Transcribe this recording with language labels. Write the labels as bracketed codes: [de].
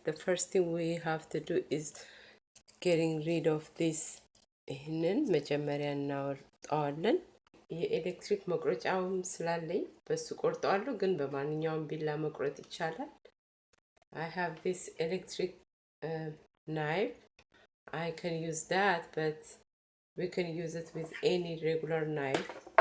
[en] The first thing we have to do is getting rid of this. [am] ይህንን መጀመሪያ እናወጣዋለን። የኤሌክትሪክ መቁረጫውም ስላለኝ በሱ ቆርጠዋለሁ፣ ግን በማንኛውም ቢላ መቁረጥ ይቻላል። [en] I have this electric knife. I can use that, but we can use it with any regular knife.